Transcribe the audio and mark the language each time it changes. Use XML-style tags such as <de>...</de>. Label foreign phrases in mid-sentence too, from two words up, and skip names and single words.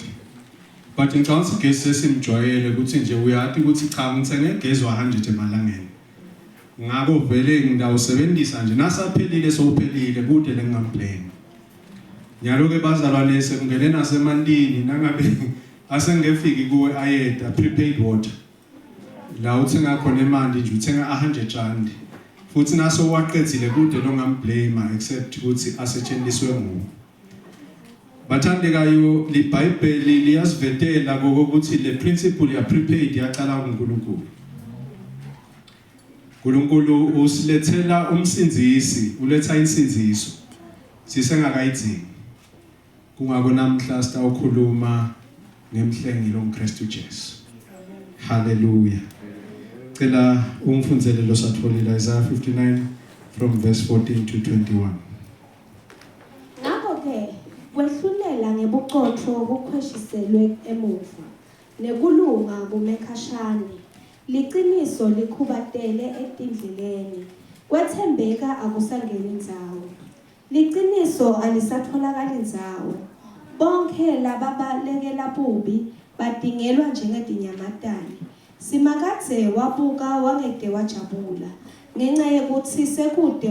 <ss>But ngicabanga ukuthi igesi sesimjwayele ukuthi nje uyathi ukuthi cha ngithenge igesi wa100 emalangeni. Ngako vele ngidawusebenzisa nje nasaphelile sowuphelile kude lengamblame. Nyalo ke bazalwane sekungene nasemandini nangabe asengefiki kuwe ayeda</ss> <en>prepaid water.</en> <ss>La uthenga khona imali nje uthenga 100 rand. Futhi naso waqedile kude longamblame except ukuthi asetshenziswe nguwe. Bathandekayo liBhayibheli liyasivetela ngokuthi le principle ya prepaid yaqala kuNkulunkulu. uNkulunkulu usilethela umsindzisi, uletha insindziso. Sisengakayidzingi. Kungako namhla sitawukhuluma ngemhlengelo ngoKristu Jesu. Hallelujah. Cela ungifundzele lo satholile Isaiah 59</ss> <en>from verse 14 to 21.</en> <ss>Kwehlulela ngebuqotho obukhweshiselwe emuva nekulunga kumekhashane liqiniso likhubatele etindleleni kwethembeka akusangeni indzawo liqiniso alisatholakala indzawo bonke lababalekela bubi badingelwa njengedinyamatane simakadze wabuka wangede wajabula ngenxa yokuthi sekude</ss>